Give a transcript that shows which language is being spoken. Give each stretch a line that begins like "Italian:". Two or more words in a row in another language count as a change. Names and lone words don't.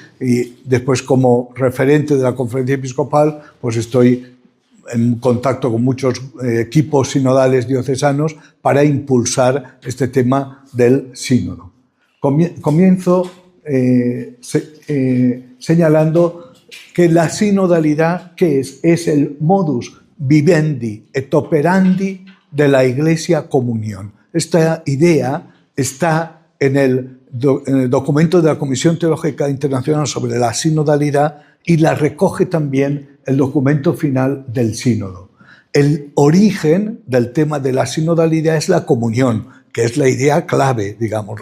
Spanish: Y después, como referente de la Conferencia Episcopal, pues estoy en contacto con muchos equipos sinodales diocesanos para impulsar este tema del sínodo. Comienzo señalando que la sinodalidad, ¿qué es? Es el
Latin: modus vivendi et operandi
Spanish: de la Iglesia Comunión. Esta idea está en el documento de la Comisión Teológica Internacional sobre la sinodalidad y la recoge también el documento final del sínodo. El origen del tema de la sinodalidad es la comunión, que es la idea clave, digamos.